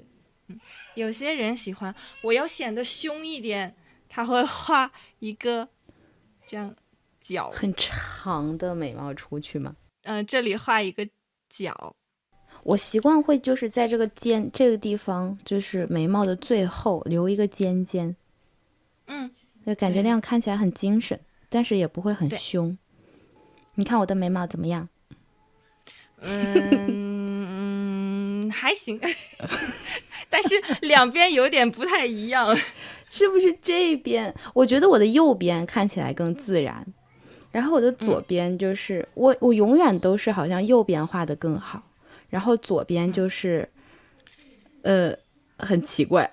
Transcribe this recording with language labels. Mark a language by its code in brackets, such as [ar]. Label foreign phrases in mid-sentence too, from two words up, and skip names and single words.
[zh] 有些人喜歡我要顯得凶一點，他會畫一個這樣角很長的眉毛出去嗎？這裡畫一個角。我習慣會就是在這個這個地方，就是眉毛的最後留一個尖尖。就感覺那樣看起来很精神，但是也不会很凶。你看我的眉毛怎麼樣？還行，但是兩邊有點不太一樣，是不是這邊？我覺得我的右邊看起來更自然，然後我的左邊就是、我永遠都是好像右邊畫的更好，然後左邊就是很奇怪。